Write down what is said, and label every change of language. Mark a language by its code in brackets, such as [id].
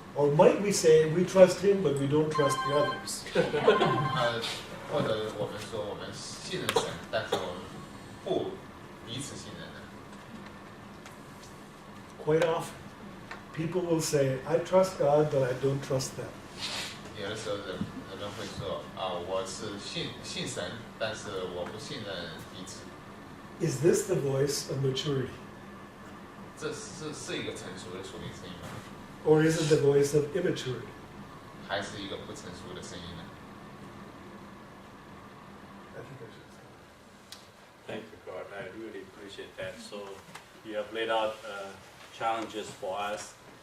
[en] Or might we say we trust Him, but we don't trust the others? [zh] 或者我们说我们信任神，但是我们不彼此信任人。 [en] Quite often, people will say, I trust God, but I don't trust them. [zh] 有的时候人们会说我是信神，但是我不信任彼此。 [en] Is this the voice of maturity? [zh] 这是一个成熟的属灵声音吗？ [en] Or is it the voice of immaturity? [zh] 还是一个不成熟的声音呢？ [en] I think I should. Thank you, God. I really appreciate that. So you have laid out challenges for us.